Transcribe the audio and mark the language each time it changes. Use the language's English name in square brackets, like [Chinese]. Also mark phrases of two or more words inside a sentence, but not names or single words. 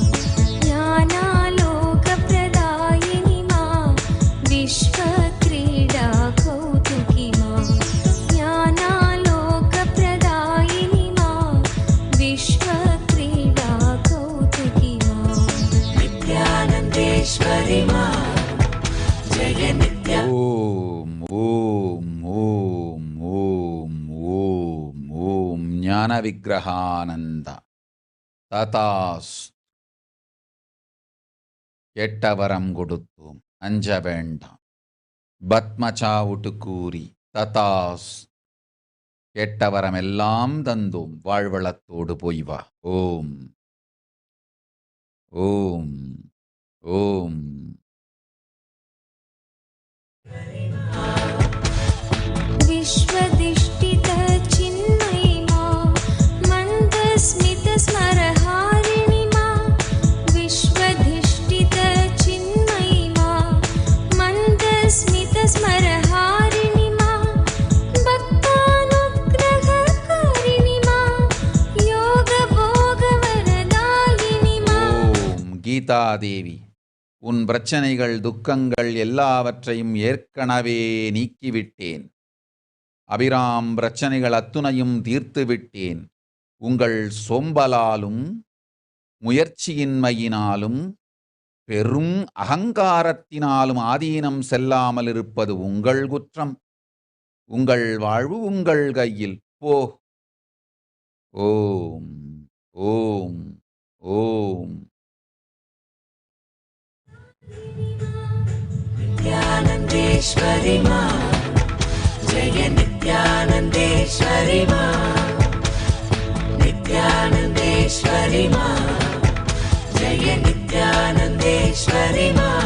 [Sanskrit] ज्ञानालोकप्रदायिनि मा विश्वक्रीडा कौतुकी मा ज्ञानालोकप्रदायिनि मा विश्वक्रीडा कौतुकी मा नित्यानन्देश्वरि मा जय नित्या [Tamil] ஓம் ஓம் ஓம் ஓம் ஓம் ஓம் ஞான விக்கிரகானந்த ததாஸ். எட்டவரம் கொடுத்தோம் அஞ்ச வேண்டாம். பத்மச்சாவுட்டு கூறி ததாஸ். எட்டவரம் எல்லாம் தந்தோம் வாழ்வளத்தோடு போய் வா. ஓம் ஓம் ஓம். [Sanskrit] विश्वदिष्टित चिन्मयि मा मन्दस्मित स्मरहारिणि मा विश्वधिष्ठित चिन्मयि मा मन्दस्मित स्मरहारिणि मा भक्तानुग्रहकारिणि मा योगभोगवरदायिनि मा [Tamil] ஓம் கீதாதேவி, உன் பிரச்சனைகள் துக்கங்கள் எல்லாவற்றையும் ஏற்கனவே நீக்கிவிட்டேன். அபிராம் பிரச்சனைகள் அத்துணையும் தீர்த்து விட்டேன். உங்கள் சோம்பலாலும் முயற்சியின்மையினாலும் பெரும் அகங்காரத்தினாலும் ஆதீனம் செல்லாமல் இருப்பது உங்கள் குற்றம். உங்கள் வாழ்வு உங்கள் கையில். போ. ஓம் ஓம் ஓம். [Sanskrit] नित्यानन्देश्वरि मा जय नित्यानन्देश्वरि मा नित्यानन्देश्वरि मा जय नित्यानन्देश्वरि मा